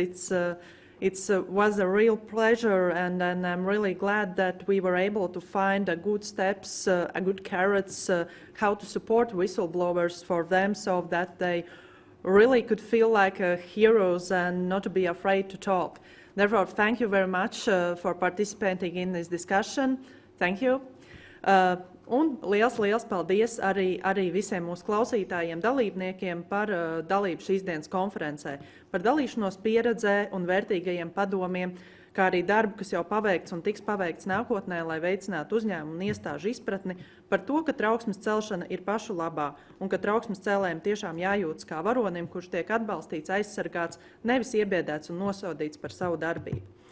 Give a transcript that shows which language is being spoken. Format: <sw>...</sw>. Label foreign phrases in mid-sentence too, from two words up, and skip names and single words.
<en>It was a real pleasure, and I'm really glad that we were able to find a good steps, a good carrots, how to support whistleblowers for them so that they really could feel like heroes and not to be afraid to talk. Therefore, thank you very much for participating in this discussion. Thank you.</en> <lv>Un liels paldies arī visiem mūsu klausītājiem, dalībniekiem par dalību šīs dienas konferencē, par dalīšanos pieredzē un vērtīgajiem padomiem, kā arī darbu, kas jau paveikts un tiks paveikts nākotnē, lai veicinātu uzņēmumu un iestāžu izpratni par to, ka trauksmes celšana ir pašu labā un ka trauksmes cēlējiem tiešām jājūtas kā varonim, kurš tiek atbalstīts, aizsargāts, nevis iebiedēts un nosodīts par savu darbību.</lv>